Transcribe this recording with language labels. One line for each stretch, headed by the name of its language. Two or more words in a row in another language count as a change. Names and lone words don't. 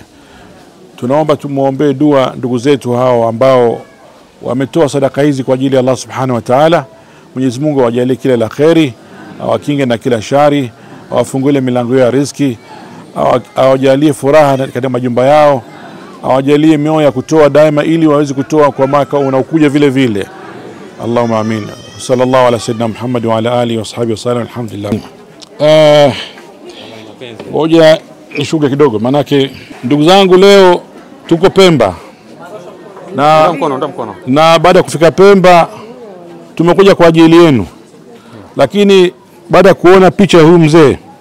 Swahili: Tunaomba tumuombee dua ndugu zetu hao ambao wametoa sadaka hizi kwa ajili ya Allah
Arabic: سبحانه وتعالى.
Swahili: Mwenyezi Mungu awajalie kila la kheri, awakinge na kila shari, awafungulie milango ya riziki, awajalie furaha katika majumba yao, awajalie mioyo ya kutoa daima ili waweze kutoa kwa mwaka unaokuja vile vile.
Arabic: اللهم آمين. صلى الله على سيدنا محمد وعلى آله وصحبه وسلم. الحمد لله.
Swahili: Ngoja nishuke kidogo, manake ndugu zangu leo tuko Pemba na baada ya kufika Pemba tumekuja kwa ajili yenu, lakini baada ya kuona picha ya huyu mzee,